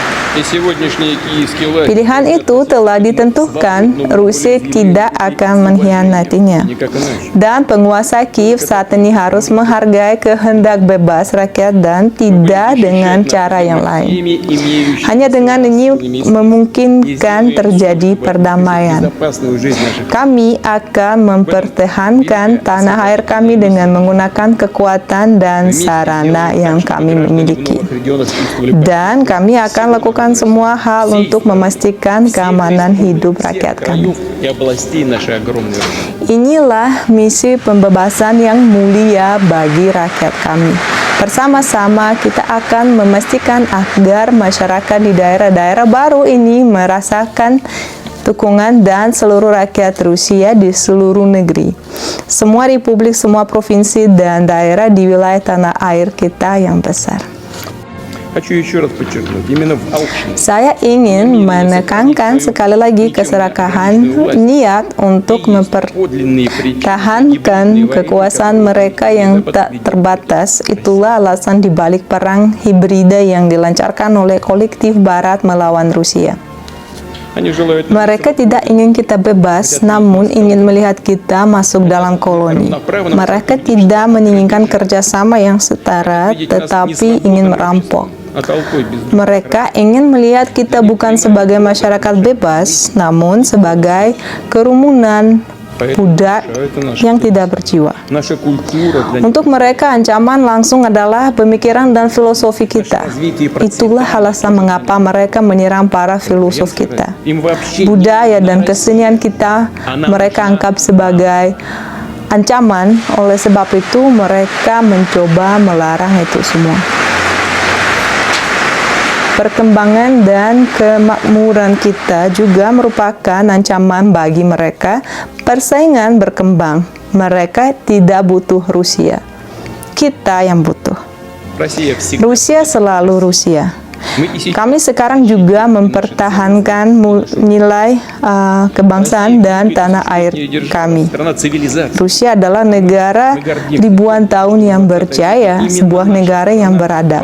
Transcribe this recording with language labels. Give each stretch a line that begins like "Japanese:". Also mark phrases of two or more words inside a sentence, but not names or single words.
Russian: И сегодняшние киевские лагеря
Indonesian: Pilihan itu telah ditentukan, Rusia tidak akan mengkhianatinya.
Russian: никак иначе.
Indonesian: Dan penguasa Kiev saat ini harus menghargai kehendak bebas rakyat dan tidak dengan cara yang lain.
Russian: Ими имеющими
Indonesian: Hanya dengan ini memungkinkan terjadi perdamaian.
Russian: безопасную жизнь наших
Indonesian: Kami akan mempertahankan tanah air kami dengan menggunakan kekuatan dan sarana yang kami miliki. Dan kami akan lakukan semua hal untuk memastikan keamanan hidup rakyat kami.
Russian: и областей нашей огромной России.
Indonesian: Inilah misi pembebasan yang mulia bagi rakyat kami. Bersama-sama kita akan memastikan agar masyarakat di daerah-daerah baru ini merasakan dukungan dan seluruh rakyat Rusia di seluruh negeri. Semua republik, semua provinsi dan daerah di wilayah tanah air kita yang besar.
Russian: Хочу еще раз подчеркнуть, именно в алчности
Indonesian: Saya ingin menekankan sekali lagi keserakahan niat untuk
Russian: подлинные причины
Indonesian: mempertahankan kekuasaan mereka yang tak terbatas. Itulah alasan dibalik perang hibrida yang dilancarkan oleh kolektif Barat melawan Rusia.
Russian: Они желают
Indonesian: Mereka tidak ingin kita bebas, namun ingin melihat kita masuk dalam koloni. Mereka tidak menginginkan kerjasama yang setara, tetapi ingin merampok.
Russian: а толпой без
Indonesian: Mereka ingin melihat kita bukan sebagai masyarakat bebas, namun sebagai kerumunan budak yang tidak berjiwa.
Russian: Наша культура для них
Indonesian: Untuk mereka, ancaman langsung adalah pemikiran dan filosofi kita. Itulah alasan mengapa mereka menyerang para filosof kita.
Russian: им вообще
Indonesian: Budaya dan kesenian kita mereka anggap sebagai ancaman. Oleh sebab itu, mereka mencoba melarang itu semua. Perkembangan dan kemakmuran kita juga merupakan ancaman bagi mereka. Persaingan berkembang. Mereka tidak butuh Rusia. Kita yang butuh.
Russian: Россия всегда.
Indonesian: Rusia selalu Rusia.
Russian: Мы и сейчас
Indonesian: Kami sekarang juga mempertahankan nilai kebangsaan dan tanah air kami.
Russian: страна цивилизации.
Indonesian: Rusia adalah negara ribuan tahun yang berjaya, sebuah negara yang beradab.